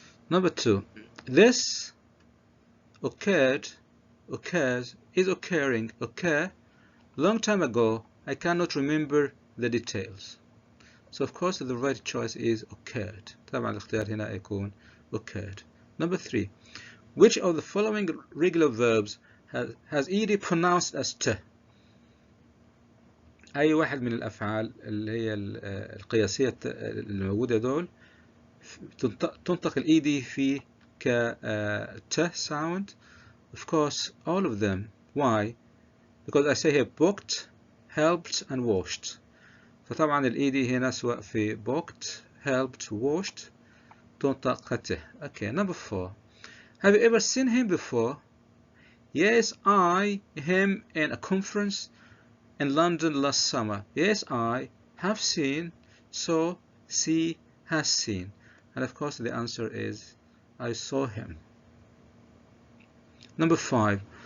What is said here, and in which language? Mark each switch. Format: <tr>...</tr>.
<en>Number 2. This occurs, is occurring, occur, long time ago. I cannot remember the details. So of course the right choice is occurred.</en> <ar>طبعا الاختيار هنا يكون occurred.</ar> <en>Number 3. Which of the following regular verbs has ed pronounced as t?</en> <ar>أي واحد من الأفعال اللي هي القياسية الموجودة دول تنطق ed فيه ك t sound.</ar> <en>Of course all of them. Why? Because I say here booked, helped, and washed.</en> <ar>فطبعا ed هنا سواء في booked, helped, washed تنطق ت.</ar> <en>Okay. Number 4. Have you ever seen him before? Yes, him in a conference in London last summer. Yes, I have seen, saw, see, has seen. And of course the answer is I saw him. Number 5.</en>